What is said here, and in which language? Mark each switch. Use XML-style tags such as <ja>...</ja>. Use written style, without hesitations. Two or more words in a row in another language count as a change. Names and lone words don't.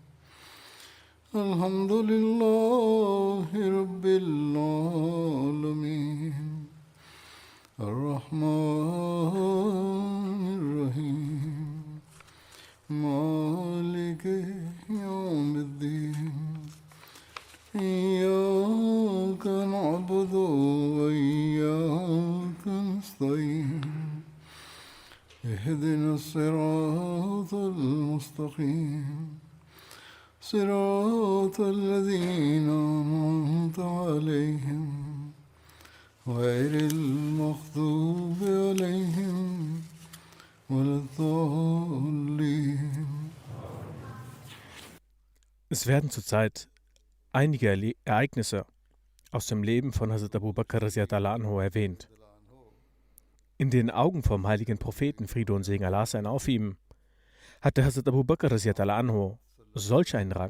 <ar>الحمد لله رب العالمين الرحمن الرحيم مالك يوم الدين إياك نعبد وإياك نستعين اهدنا الصراط المستقيم صراط الذين أنعمت عليهم غير المغضوب عليهم ولا الضالين.</ar> <de>Es werden zurzeit einige Ereignisse aus dem Leben von Hazrat Abu Bakr</de> <ar>رضي الله عنه</ar> <de>erwähnt. In den Augen vom heiligen Propheten, Friede und Segen Allah seien auf ihm, hatte Hazrat Abu Bakr</de> <ar>رضي الله عنه</ar> <de>solch einen Rang.</de>